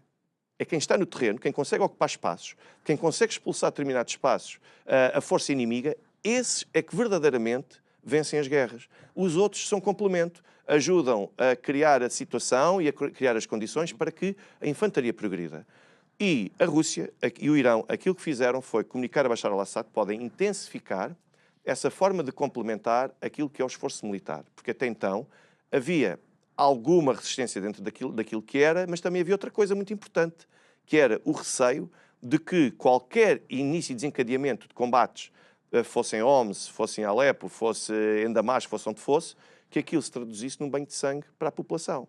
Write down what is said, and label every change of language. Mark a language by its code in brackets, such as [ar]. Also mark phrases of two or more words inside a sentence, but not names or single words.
[pt] É quem está no terreno, quem consegue ocupar espaços, quem consegue expulsar determinados espaços, a força inimiga, esses é que verdadeiramente vencem as guerras. Os outros são complemento, ajudam a criar a situação e a criar as condições para que a infantaria progrida. E a Rússia e o Irão, aquilo que fizeram foi comunicar a Bashar al-Assad que podem intensificar essa forma de complementar aquilo que é o esforço militar. Porque até então havia alguma resistência dentro daquilo que era, mas também havia outra coisa muito importante, que era o receio de que qualquer início e desencadeamento de combates, fosse em Homs, fosse em Alepo, fosse em Damasco, fosse onde fosse, que aquilo se traduzisse num banho de sangue para a população.